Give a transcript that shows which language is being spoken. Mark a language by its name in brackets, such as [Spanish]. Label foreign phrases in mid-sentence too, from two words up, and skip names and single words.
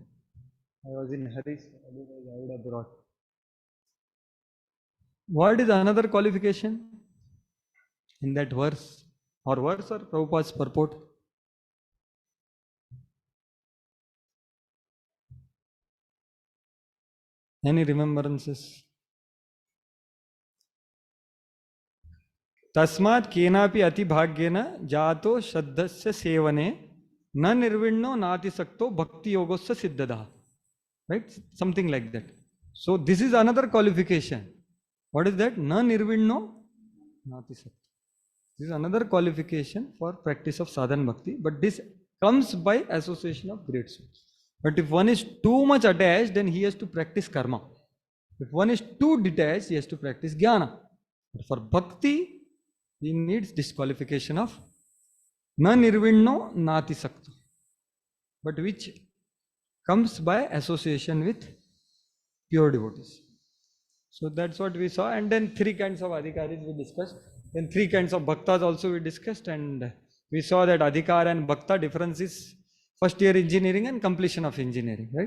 [English] I was in hurry, otherwise I would have brought. What is another qualification in that verse or Prabhupada's purport? Any remembrances? [Sanskrit] Tasmat kenapi ati bhagyena jato shraddhasya sevane na nirvinno nati sakto bhakti yogosya siddhada. [English] Right? Something like that. So this is another qualification. What is that? [Sanskrit] Na nirvinno nati sakto. [English] This is another qualification for practice of sadhana bhakti, but this comes by association of great souls. But if one is too much attached, then he has to practice karma. If one is too detached, he has to practice jnana. But for bhakti, he needs this qualification of [Sanskrit] na nirvinno nati sakto, [English] but which comes by association with pure devotees. So that's what we saw. And then three kinds of adhikaris we discussed. Then three kinds of bhaktas also we discussed, and we saw that adhikar and bhakta difference is first year engineering and completion of engineering, right?